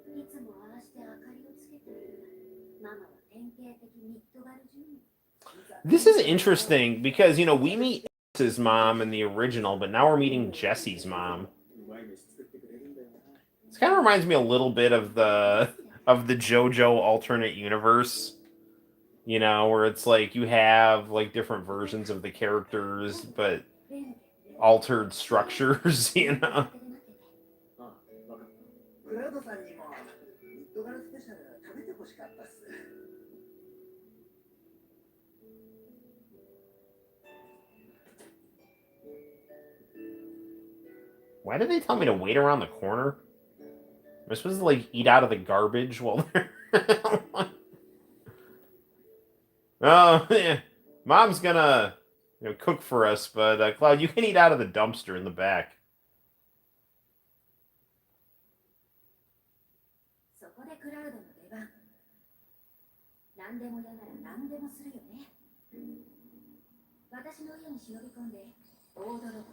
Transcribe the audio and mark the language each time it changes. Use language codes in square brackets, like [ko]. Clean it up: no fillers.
[ja] つもああして明かりをつけてる。ママは典型的ミッドガル住民。 [en] This is interesting because, you know, we meet his mom in the original, but now we're meeting Jesse's mom. [ja] うまい飯作ってくれるんだよな。 [en] This kind of reminds me a little bit of the JoJo alternate universe, you know, where it's like you have like different versions of the characters, but altered structures, you know. [ja] あ、わかった。クラウドさんにもミッドガルスペシャル食べてほしかったっす。 [en] Why did they tell me to wait around the corner? Am I supposed to like eat out of the garbage while they're? Oh yeah, Mom's gonna cook for us, but Cloud, you can eat out of the dumpster in the back. [ja] そこでクラウドの出番。何でも嫌なら何でもするよね。私の家に忍び込んで大泥棒お願い。